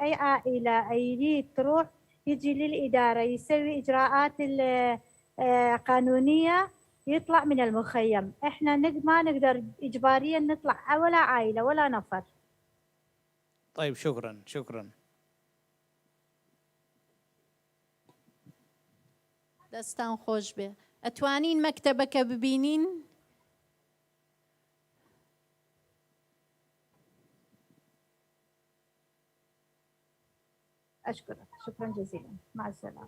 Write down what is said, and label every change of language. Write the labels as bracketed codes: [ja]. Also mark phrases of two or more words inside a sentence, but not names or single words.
[ar] أي عائلة أي تروح يجي للإدارة يسوي إجراءات قانونية يطلع من المخيم. إحنا ما نقدر إجباريا نطلع ولا عائلة ولا نفر. طيب شكرا شكرا. [ckb] دەستان خۆش بێ. ئەتوانین مەکتەبەکە ببینین؟ [ar] أشكرك، شكرا جزيلا، مع السلامة.